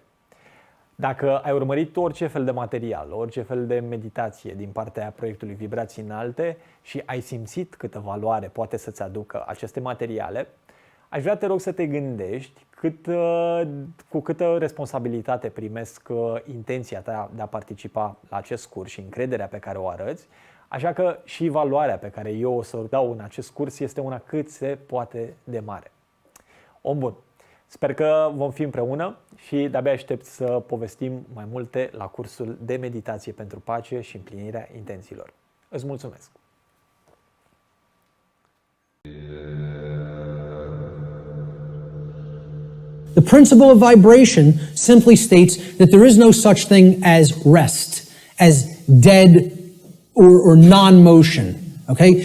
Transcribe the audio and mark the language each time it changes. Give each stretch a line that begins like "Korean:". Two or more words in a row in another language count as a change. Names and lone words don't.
Romanian: Dacă ai urmărit orice fel de material, orice fel de meditație din partea proiectului Vibrații Înalte și ai simțit câtă valoare poate să-ți aducă aceste materiale, aș vrea, te rog, să te gândești cu câtă responsabilitate primesc intenția ta de a participa la acest curs și încrederea pe care o arăți, așa că și valoarea pe care eu o să o dau în acest curs este una cât se poate de mare. Om bun! Sper că vom fi împreună și de-abia aștept să povestim mai multe la cursul de meditație pentru pace și împlinirea intențiilor. Îți mulțumesc!
English: The principle of vibration simply states that there is no such thing as rest, as dead or non-motion, okay?